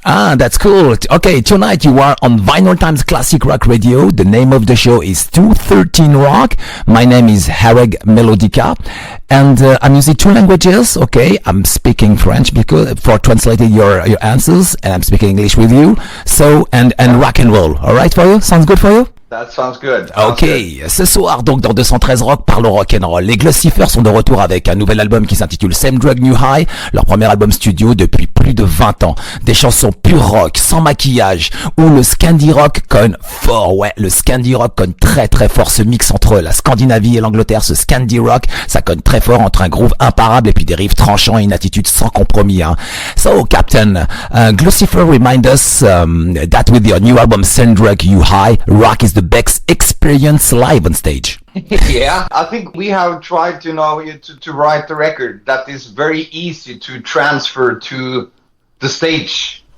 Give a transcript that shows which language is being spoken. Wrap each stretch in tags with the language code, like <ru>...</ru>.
<en>Ah, that's cool. Okay, tonight you are on Vinyl Times Classic Rock Radio. The name of the show is 213 Rock. My name is Harrag Melodica, and I'm using two languages. Okay, I'm speaking French because for translating your answers, and I'm speaking English with you. So and rock and roll. All right for you? Sounds good for you? That sounds good.</en> <fr>Ok, ce soir donc dans 213 Rock parle rock'n'roll. Les Gluecifer sont de retour avec un nouvel album qui s'intitule Same Drug New High, leur premier album studio depuis plus de 20 ans. Des chansons pure rock, sans maquillage, où le Scandi rock conne fort, ouais, le Scandi rock conne très très fort, ce mix entre la Scandinavie et l'Angleterre, ce Scandi rock, ça conne très fort entre un groove imparable et puis des riffs tranchants et une attitude sans compromis. Hein.</fr> <en>So Captain, Gluecifer remind us that with your new album Same Drug New High, rock is the best experience live on stage. Yeah, I think we have tried to write the record that is very easy to transfer to the stage.</en>